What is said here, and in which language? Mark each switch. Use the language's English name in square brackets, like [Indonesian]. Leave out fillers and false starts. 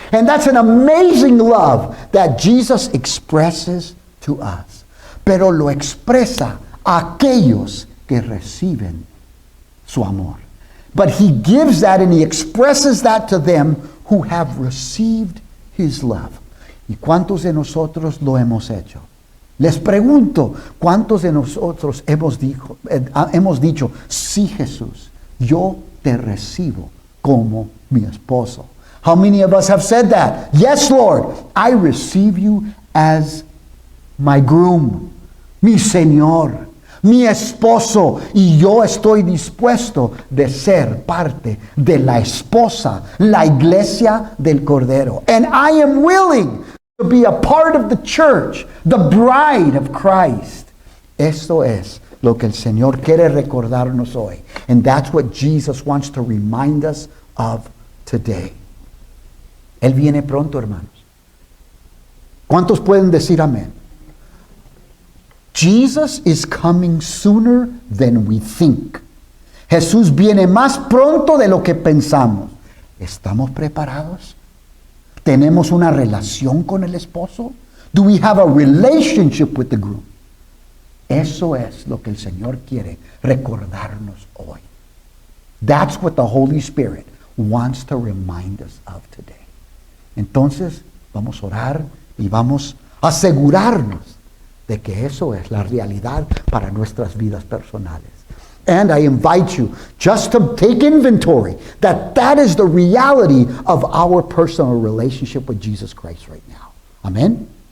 [English] And that's an amazing love that Jesus expresses to us. [Spanish] Pero lo expresa a aquellos que reciben su amor. [English] But He gives that and He expresses that to them who have received His love. [Spanish] ¿Y cuántos de nosotros lo hemos hecho? Les pregunto, ¿cuántos de nosotros hemos dicho, sí, Jesús, yo te recibo como mi esposo? [English] How many of us have said that? Yes, Lord, I receive you as my groom, [Spanish] mi Señor, mi esposo, y yo estoy dispuesto de ser parte de la esposa, la iglesia del Cordero. [English] And I am willing to be a part of the church, the bride of Christ. [Spanish] Esto es lo que el Señor quiere recordarnos hoy. [English] And that's what Jesus wants to remind us of today. [Spanish] Él viene pronto, hermanos. ¿Cuántos pueden decir amén? [English] Jesus is coming sooner than we think. [Spanish] Jesús viene más pronto de lo que pensamos. ¿Estamos preparados? ¿Tenemos una relación con el esposo? [English] Do we have a relationship with the groom? [Spanish] Eso es lo que el Señor quiere recordarnos hoy. [English] That's what the Holy Spirit wants to remind us of today. [Spanish] Entonces, vamos a orar y vamos a asegurarnos de que eso es la realidad para nuestras vidas personales. [English] And I invite you just to take inventory that is the reality of our personal relationship with Jesus Christ right now. Amen?